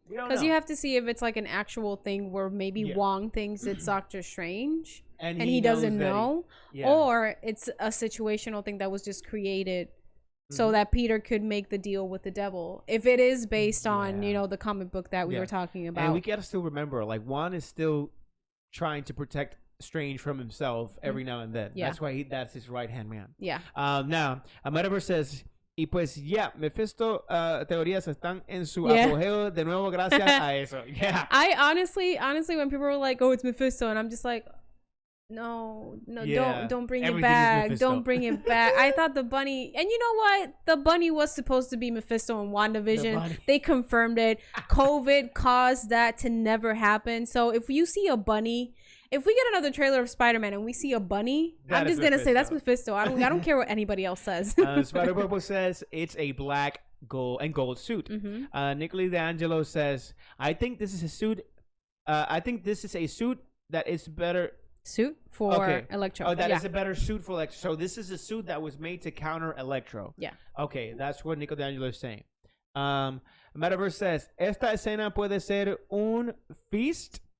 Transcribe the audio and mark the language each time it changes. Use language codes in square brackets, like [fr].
[en] Because you have to see if it's like an actual thing where maybe Wong thinks it's Doctor Strange and he doesn't know, or it's a situational thing that was just created so that Peter could make the deal with the devil. If it is based on, the comic book that we were talking about. And we got to still remember, like, Juan is still trying to protect Strange from himself every now and then. That's why that's his right-hand man. Now, Metaverse says, [es] y pues Mephisto teorías están en su apogeo de nuevo gracias a eso. [en] I honestly, when people were like, oh, it's Mephisto, and I'm just like, no, don't bring it back. Don't bring it back. I thought the bunny, and you know what? The bunny was supposed to be Mephisto in WandaVision. They confirmed it. COVID caused that to never happen. So if you see a bunny, if we get another trailer of Spider-Man and we see a bunny, I'm just gonna say that's Mephisto. I don't care what anybody else says. Spider-Purple says it's a black, gold suit. Nicola D'Angelo says, I think this is a suit. I think this is a suit that is better. Suit for Electro. Oh, that is a better suit for Electro. So this is a suit that was made to counter Electro. Yeah. Okay, that's what Nico D'Angelo is saying. Metaverse says, [es] esta escena puede ser un feast.